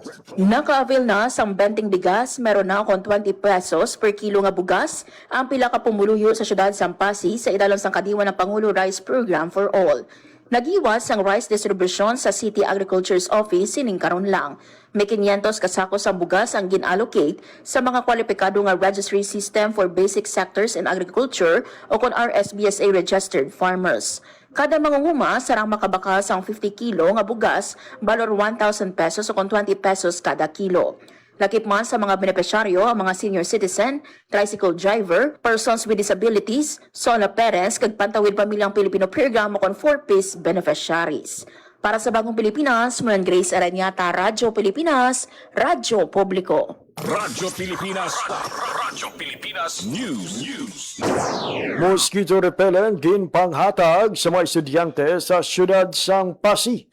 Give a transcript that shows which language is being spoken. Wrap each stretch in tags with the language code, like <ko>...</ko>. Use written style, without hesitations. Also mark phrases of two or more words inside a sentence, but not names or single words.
<hil>Naka-avail na sang benting bigas,</hil> <tl>meron na akong</tl> <hil>20 pesos per kilo nga bugas ang pila ka pumuluyo sa syudad sang Pasig sa idalon sang kadiwa ng Pangulo Rice Program for All. Nagiwas ang rice distribution sa City Agriculture's Office sining karon lang. May 500 kasako sa bugas ang gin-allocate sa mga kwalipikado nga</hil> <en>registry system for basic sectors in agriculture</en> <hil>o kon RSBSA registered farmers. Kada mangunguma sarang makabakas ang 50 kilo nga bugas, balor 1,000 pesos o kon 20 pesos kada kilo. Lakip man sa mga benepisyaryo ang mga</hil> <en>senior citizen, tricycle driver, persons with disabilities, solo parents,</en> <hil>kag Pantawid Pamilyang Pilipino Program o kon 4-piece beneficiaries. Para sa Bagong Pilipinas, Marian Grace Ereniata, Radyo Pilipinas, Radyo Publiko. Radyo Pilipinas. Radyo Pilipinas News. Mosquito repellent ginpanghatag sa mga estudyante sa syudad sang Pasig.</hil>